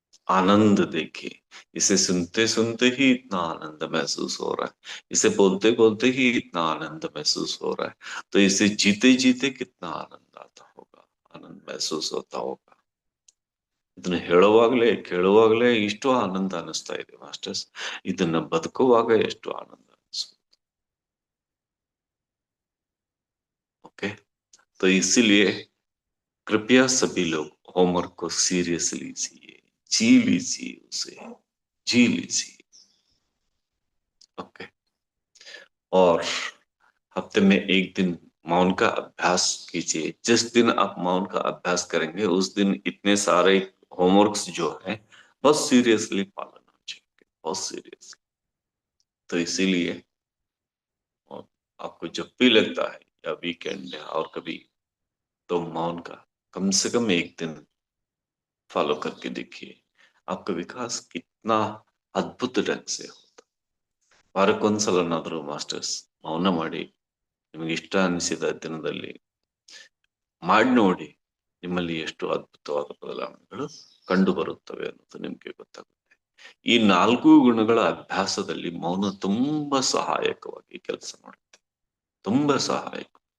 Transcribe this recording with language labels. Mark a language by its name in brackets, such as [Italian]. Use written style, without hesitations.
[Hindi] आनंद देखिए, इसे सुनते सुनते ही इतना आनंद महसूस हो रहा है, इसे बोलते बोलते ही इतना आनंद महसूस हो रहा है, तो इसे जीते जीते कितना आनंद आता होगा, आनंद महसूस होता होगा। [Kannada] ಇದನ್ನ ಹೇಳುವಾಗಲೇ ಕೇಳುವಾಗಲೇ ಇಷ್ಟು ಆನಂದ ಅನಿಸ್ತಾ ಇದೆ ಮಾಸ್ಟರ್ಸ್, ಇದನ್ನ ಬದುಕುವಾಗ ಎಷ್ಟು ಆನಂದ ಅನಿಸ್ತು। [Hindi] ओके, तो इसीलिए कृपया सभी लोग होमवर्क को सीरियसली लीजिए, जी लीजिए, उसे जी लीजिए। ओके, और हफ्ते में एक दिन मौन का अभ्यास कीजिए। जिस दिन आप मौन का अभ्यास करेंगे उस दिन इतने सारे होमवर्क्स जो है बहुत सीरियसली पालन हो जाएंगे, बहुत सीरियसली। तो इसीलिए आपको जब भी लगता है या वीकेंड है और कभी, तो मौन का कम से कम एक दिन फॉलो करके देखिए, आपका विकास कितना अद्भुत ढंग से होता. [Kannada] ವಾರಕ್ಕೊಂದ್ಸಲನಾದ್ರೂ ಮಾಸ್ಟರ್ಸ್ ಮೌನ ಮಾಡಿ ನಿಮಗೆ ಇಷ್ಟ ಅನಿಸಿದ ದಿನದಲ್ಲಿ ಮಾಡಿ ನೋಡಿ, ನಿಮ್ಮಲ್ಲಿ ಎಷ್ಟು ಅದ್ಭುತವಾದ ಬದಲಾವಣೆಗಳು ಕಂಡು ಬರುತ್ತವೆ ಅನ್ನೋದು ನಿಮ್ಗೆ ಗೊತ್ತಾಗುತ್ತೆ. ಈ 4 ಗುಣಗಳ ಅಭ್ಯಾಸದಲ್ಲಿ ಮೌನ ತುಂಬಾ ಸಹಾಯಕವಾಗಿ ಕೆಲಸ ಮಾಡುತ್ತೆ, ತುಂಬಾ ಸಹಾಯಕ.